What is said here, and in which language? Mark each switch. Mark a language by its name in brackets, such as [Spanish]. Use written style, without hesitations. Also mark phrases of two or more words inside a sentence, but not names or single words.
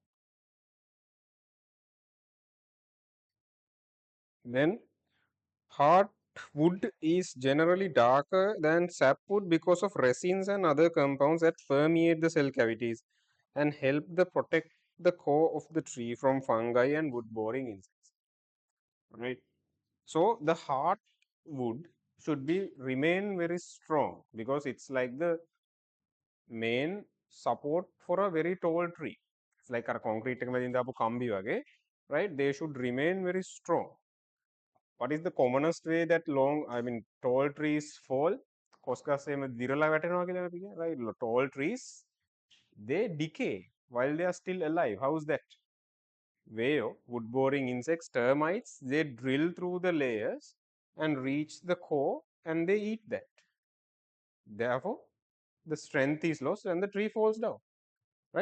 [English] Then hardwood is generally darker than sapwood because of resins and other compounds that permeate the cell cavities and help the protect the core of the tree from fungi and wood boring insects, right? So the hardwood should be remain very strong because it's like the main support for a very tall tree. It's like a concrete [Sinhala] එකම දාපු කම්බි වගේ, [English] right? They should remain very strong. What is the commonest way that tall trees fall? [Sinhala] කොස් ගස් එහෙම දිරලා වැටෙනවා කියලා අපි කියන්නේ, [English] right? Tall trees, they decay while they are still alive. How is that? Where wood boring insects, termites, they drill through the layers and reach the core and they eat that. Therefore, the strength is lost and the tree falls down, right?